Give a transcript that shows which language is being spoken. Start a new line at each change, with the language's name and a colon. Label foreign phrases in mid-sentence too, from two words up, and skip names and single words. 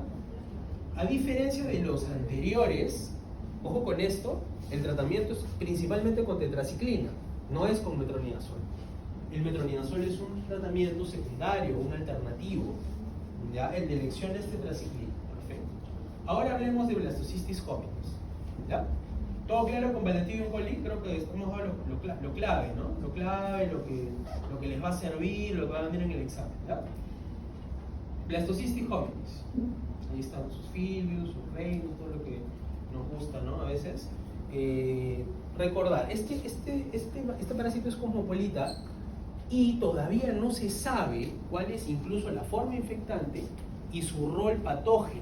Spanish: A diferencia de los anteriores, ojo con esto, el tratamiento es principalmente con tetraciclina, no es con metronidazol. El metronidazol es un tratamiento secundario, un alternativo, ¿ya? El de elección es tetraciclina, perfecto. Ahora hablemos de blastocistitis hominis, ¿ya? ¿Todo claro con Bacillus coli? Creo que hemos dado lo clave, ¿no? Lo clave, lo que les va a servir, lo que van a ver en el examen, ¿ya? Blastocistitis hominis. Ahí están sus filios, sus reinos, todo lo que nos gusta, ¿no? A veces. Recordar, este parásito es cosmopolita y todavía no se sabe cuál es incluso la forma infectante y su rol patógeno.